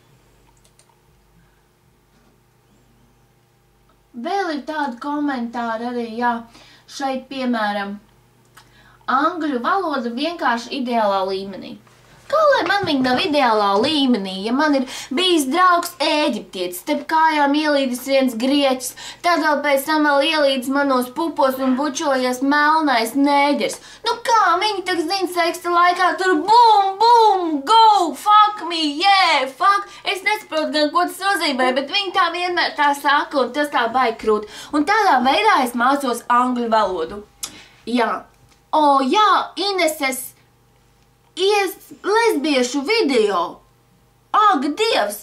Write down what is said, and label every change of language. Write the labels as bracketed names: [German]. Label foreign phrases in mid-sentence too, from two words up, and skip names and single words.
[Latvian] Vēl ir tādi komentāri arī, jā, šeit piemēram, angļu valoda vienkārši ideālā līmenī. Kā lai man viņa nav ideālā līmenī, ja man ir bijis draugs ēģiptietis, tep kājām ielīdis viens grieķis, tad vēl pēc tam vēl ielīdis manos pupos un bučojies melnais nēģers. Nu kā, viņi tak zina seksta laikā tur bum, bum, [English] go, fuck me, yeah, fuck. [Latvian] Es nesaprotu gan, ko tas nozīmē, bet viņi tā vienmēr tā saka un tas tā baigi krūt. Un tādā veidā es mācos angļu valodu. Jā. O, jā, Ineses lesbiešu video. Ak, Dievs!